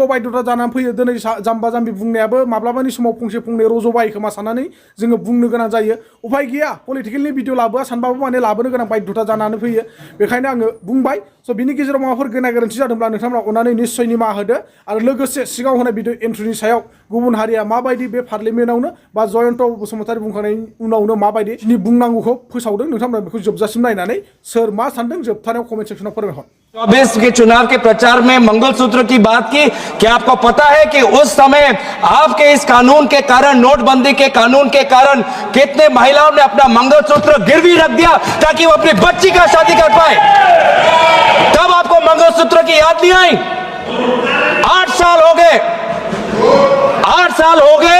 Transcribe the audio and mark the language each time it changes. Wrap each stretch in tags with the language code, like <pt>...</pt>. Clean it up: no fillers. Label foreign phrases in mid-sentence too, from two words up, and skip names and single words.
<brx>बायद'था जानानै फैयो दिनै जाम्बा जाम्बि बुंनायाबो माब्लाबानि समाव फंसे फंनै रज'बाय खोमा साननानै जोङो बुंनो गोनां जायो उफाय गैया पलिटिकेलनि भिडिअ लाबोआ सानबाबो माने लाबोनो गोनां बायध'था जानानै फैयो बेखायनो आङो बुंबाय स' बिनि गेजेराव माबाफोर गोनां गोरोन्थि जादोंब्ला नोंथांमोना अननानै निस्सय निमाहा होदो आरो लोगोसे सिगाङाव होनाय भिडिअ एन्ट्रिनि सायाव गुबुन हारिया माबायदि बे पार्लियामेन्टआवनो बा जयन्त बसुमतारी बुंखांनायनि उनावनो माबायदि बुंनांगौखौ फोसावदों नोंथांमोना बेखौ जोबजासिम नायनानै सोर मा सानदों जोबथानायाव</brx> <en>comment section</en> <brx>फोरमायहर</brx> <hi>24 के चुनाव के प्रचार में मंगलसूत्र की बात की क्या आपको पता है कि उस समय आपके इस कानून के कारण नोटबंदी के कानून के कारण कितने महिलाओं ने अपना मंगलसूत्र गिरवी रख दिया ताकि वो अपनी बच्ची का शादी कर पाए तब आपको मंगलसूत्र की याद नहीं आई 8 साल हो गए, 8 साल हो गए।</hi>